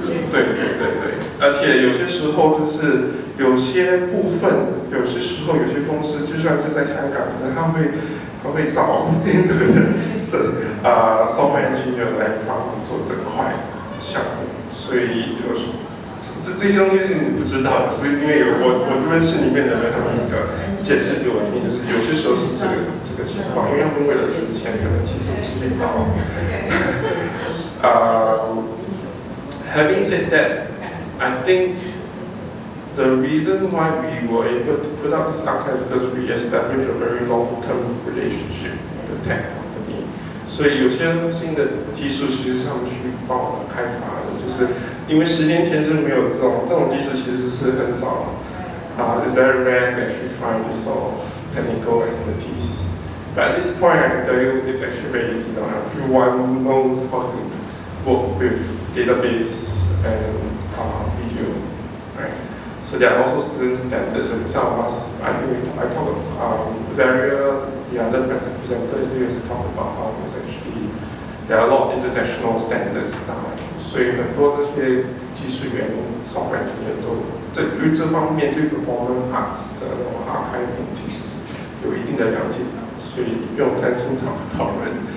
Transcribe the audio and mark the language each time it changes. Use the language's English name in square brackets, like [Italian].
[Chinese] 对，而且有些时候就是有些部分，有些时候有些公司就算是在香港，可能他会找印度的software engineer 来帮忙做这块项目，所以这些东西是你不知道的，所以因为我认识里面的人，他们那个解释给我听，就是有些时候是这个情况，因为他们为了省钱，可能其实是去找。 [English] Having said that, I think the reason why we were able to put out this archive because we established a very long-term relationship with the tech company. [Chinese] 所以有些新的技术其实是他们去帮我们开发的，就是因为10年前是没有这种技术，其实是很少。 [English] It's very rare to actually find this sort of technical expertise. But at this point, I can tell you it's actually very easy now. Everyone knows how to work with database and video, right? So there are also certain standards. And some of us, I think I talk about the other presenters, they also talk about how it's actually there are a lot of international standards now， [Chinese] 所以很多那些技术员、software engineer 都对这方面对 performance arts 的archiving 其实是有一定的了解的，所以不用担心找不到人。